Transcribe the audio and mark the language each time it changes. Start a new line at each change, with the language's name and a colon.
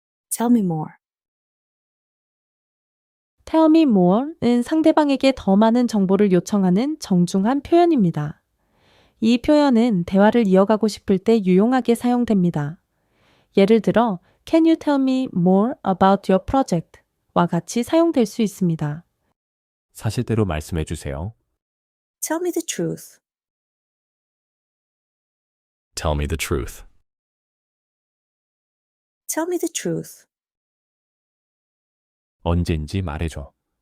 English: Tell me more. Tell me more
Korean: 는 상대방에게 더 많은 정보를 요청하는 정중한 표현입니다. 이 표현은 대화를 이어가고 싶을 때 유용하게 사용됩니다. 예를 들어
English: Can you tell me more about your project?
Korean: 와 같이 사용될 수 있습니다. 사실대로 말씀해 주세요.
English: Tell me the truth. Tell me the truth. Tell me the truth.
Korean: 언제인지 말해줘.